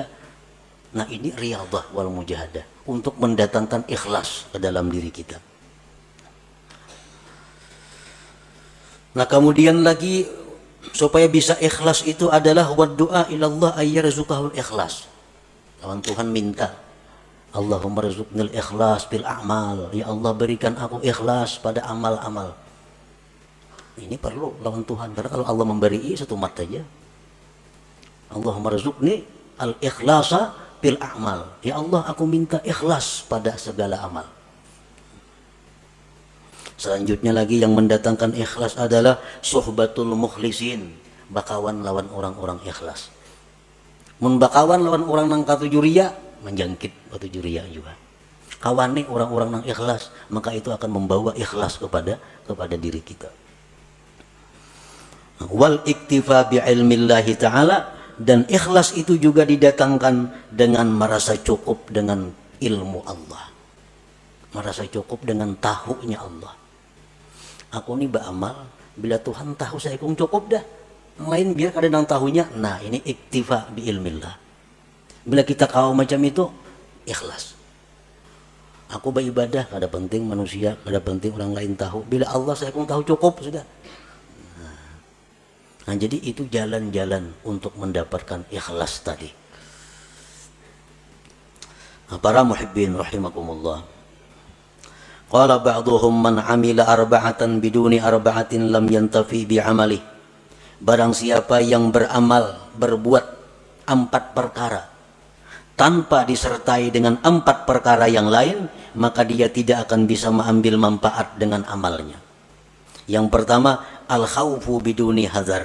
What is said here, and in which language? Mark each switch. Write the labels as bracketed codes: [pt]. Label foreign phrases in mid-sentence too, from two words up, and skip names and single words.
[id] Nah ini [ar] رياضة والمجاهدة [id] untuk mendatangkan ikhlas ke dalam diri kita. Nah kemudian lagi supaya bisa ikhlas itu adalah [ar] والدعاء إلى الله أن يرزقه الإخلاص. [bjn] Lawan Tuhan minta, [ar] اللهم ارزقني الإخلاص بالأعمال, [id] ya Allah berikan aku ikhlas pada amal-amal. Ini perlu lawan Tuhan, karena kalau Allah memberi satu mat saja. [ar] اللهم ارزقني الإخلاص بالأعمال, [id] ya Allah aku minta ikhlas pada segala amal. Selanjutnya lagi yang mendatangkan ikhlas adalah [ar] صحبة المخلصين, [bjn] bakawan lawan orang-orang ikhlas. Mun bakawan lawan orang nang katuju riya, menjangkit katuju riya juga. [id] Kawane orang-orang nang ikhlas, maka itu akan membawa ikhlas kepada diri kita. [ar] والاكتفاء بعلم الله تعالى, [id] dan ikhlas itu juga didatangkan dengan merasa cukup dengan ilmu Allah. Merasa cukup dengan tahunya Allah. Aku ini beramal, bila Tuhan tahu saya kung cukup dah. Yang lain biar kada nang tahunya. Nah ini [ar] اكتفاء بعلم الله. [id] Bila kita kau macam itu, ikhlas. Aku beribadah, kada penting manusia, kada penting orang lain tahu. Bila Allah saya kung tahu cukup sudah. Nah jadi itu jalan-jalan untuk mendapatkan ikhlas tadi. Nah, para [ar] محبين رحمكم الله. قال بعضهم من عمل أربعة بدون أربعة لم ينتفع بعمله. [id] Barang siapa yang beramal, berbuat 4 perkara tanpa disertai dengan 4 perkara yang lain, maka dia tidak akan bisa mengambil manfaat dengan amalnya. Yang pertama, [ar] الخوف بدون حذر.